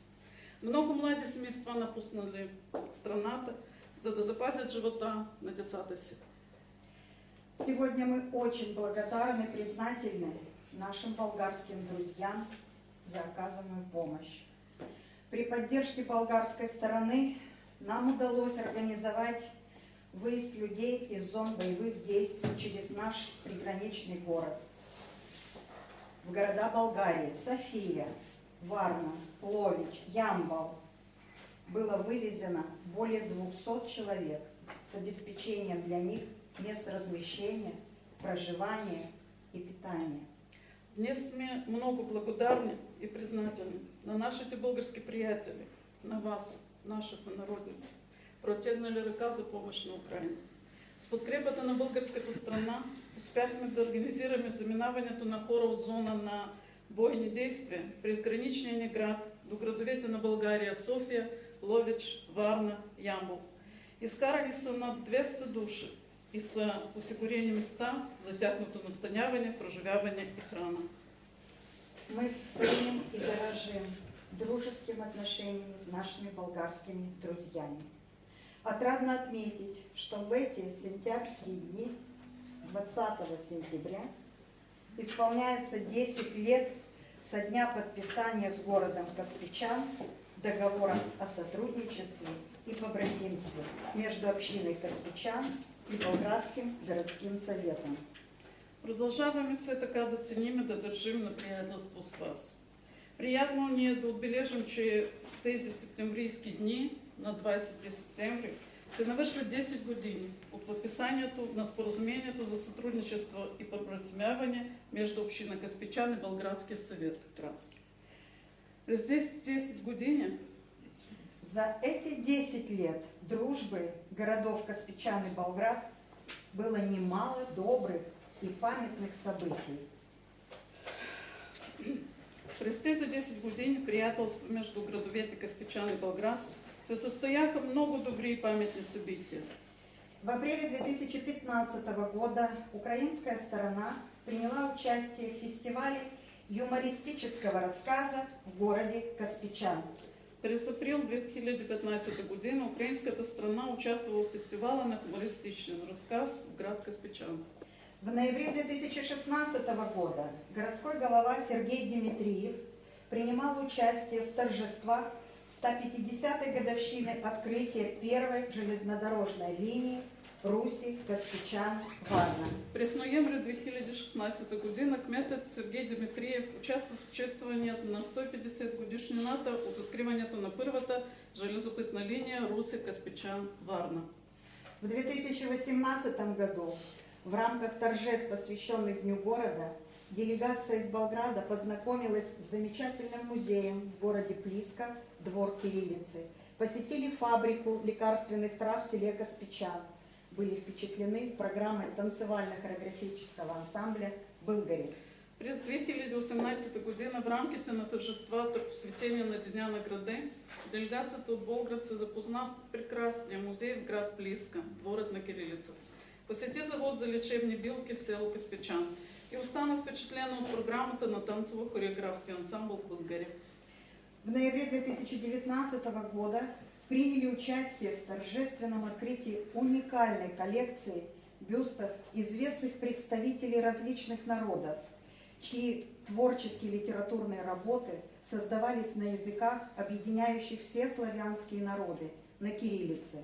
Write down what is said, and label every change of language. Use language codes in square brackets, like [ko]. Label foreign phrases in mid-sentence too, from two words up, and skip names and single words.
[bg] Много млади семейства напуснали страната, за да запазят живота на децата си. [ru] Сегодня мы очень благодарны и признательны нашим болгарским друзьям за оказанную помощь. При поддержке болгарской стороны нам удалось организовать выезд людей из зон боевых действий через наш приграничный город. В города Болгарии София, Варна, Лович, Ямбол было вывезено более 200 человек с обеспечением для них мест размещения, проживания и питания. [bg] Днес сме много благодарни и признателни на нашите български приятели, на вас, наши сънародници, протегнали ръка за помощ на Украина. С подкрепата на българската страна успяхме да организираме заминаването на хора от зона на бойни действия през граничния ни град до градовете на България София, Ловеч, Варна, Ямбол. Изкарани са над 200 души и са осигурени места за тяхното настаняване, проживяване и храна. [ru] Мы ценим и дорожим дружеским отношением с нашими болгарскими друзьями. Отрадно отметить, что в эти сентябрьские дни, 20 сентября, исполняется 10 лет со дня подписания с городом Каспичан договора о сотрудничестве и побратимстве между общиной Каспичан и Болградским городским советом. [bg] Продължаваме все така да ценим и да държим на приятелство с вас. Приятно ни е да отбележим, че в тези септемврийски дни, на 20 септември, се навършват 10 години от подписанието на споразумението за сътрудничество и побратимяване между община Каспичан и Болградския съвет градски. През 10 години [ru] За эти 10 лет дружбы городов Каспичан и Болград было немало добрых и памятных событий. [bg] През тези 10 години приятелство между градовете Каспичан и Болград се състояха много добри и паметни събития. [ru] В апреле 2015 года украинская сторона приняла участие в фестивале юмористического рассказа в городе Каспичан. [bg] През април 2015 година украинската страна участвала в фестивала на хумористичен разказ в град Каспичан. [ru] В ноябре 2016 года городской голова Сергей Дмитриев принимал участие в торжествах 150-й годовщины открытия первой железнодорожной линии Руси, Каспичан, Варна. [bg] През ноември 2016 година кметът Сергей Дмитриев участва в чествуването на 150 годишнината от откриването на първата железопътна линия Руси, Каспичан, Варна. [ru] В 2018 году в рамках торжеств, посвященных Дню города, делегация из Болграда познакомилась с замечательным музеем в городе Плиска, двор Кириллицы, посетили фабрику лекарственных трав в селе Каспичан, были впечатлены программой танцевально-хореографического ансамбля «Българи». [bg] През 2018 година в рамките на тържествата, посветени на Деня на града, делегацията от Болград се запозна с прекрасния музей в град Плиска, дворът на Кирилицата. Посети завод за лечебни билки в село Каспичан и остана впечатлена от програмата на танцово-хореографски ансамбъл «Българи». [ru] В ноябре 2019 года приняли участие в торжественном открытии уникальной коллекции бюстов известных представителей различных народов, чьи творческие литературные работы создавались на языках, объединяющих все славянские народы, на кириллице.